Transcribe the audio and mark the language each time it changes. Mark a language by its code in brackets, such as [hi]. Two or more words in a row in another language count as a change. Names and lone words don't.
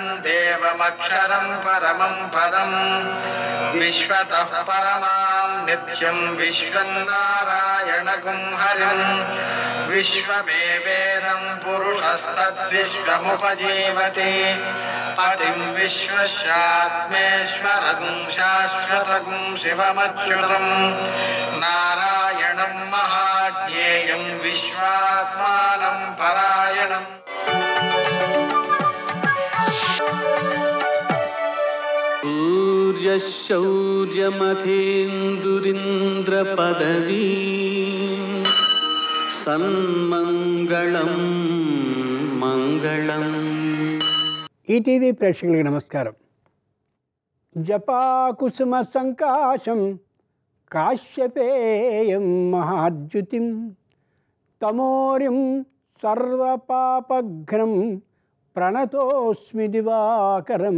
[sa] देवमक्षरं परमं पदं विश्वतः परमां नित्यं विश्वं नारायणगुं हरिं विश्वमेवेदं पुरुषस्तद्विश्वमुपजीवति पतिं विश्वस्यात्मेश्वरं शाश्वतगुं शिवमच्युतं नारायणं महाज्ञेयं विश्वात्मानं परायणम् सूर्यशौर्यमथेन्दुरिन्द्रपदवी సన్మంగళం మంగళం. [te] ఈటీవీ ప్రేక్షకులకు నమస్కారం. [sa] జపాకుసుమ సంకాశం కాశ్యపేయం మహాద్యుతిం తమోరిం సర్వపాపఘ్నం ప్రణతోస్మి దివాకరం.